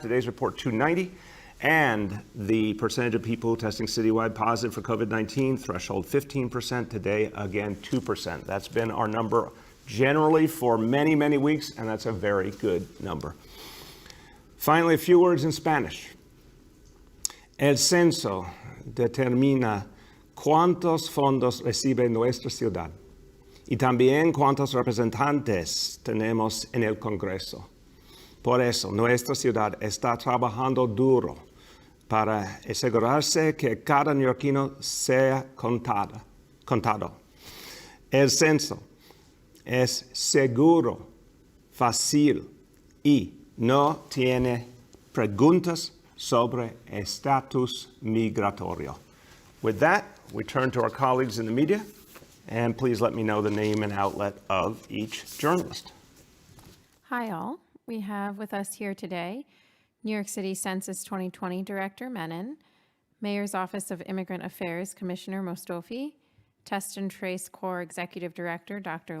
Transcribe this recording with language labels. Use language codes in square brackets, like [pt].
[en] Today's report, 290. And the percentage of people testing citywide positive for COVID-19, threshold 15%. Today, again, 2%. That's been our number generally for many, many weeks, and that's a very good number. Finally, a few words in Spanish. [es] El censo determina cuántos fondos recibe nuestra ciudad y también cuántos representantes tenemos en el Congreso. Por eso, nuestra ciudad está trabajando duro para asegurarse que cada neoyorquino sea contado. El censo es seguro, fácil y no tiene preguntas sobre estatus migratorio. [en] With that, we turn to our colleagues in the media, and please let me know the name and outlet of each journalist. Hi, all. We have with us here today New York City Census 2020 Director Menon, Mayor's Office of Immigrant Affairs Commissioner Mostofi, Test and Trace Corps Executive Director Dr.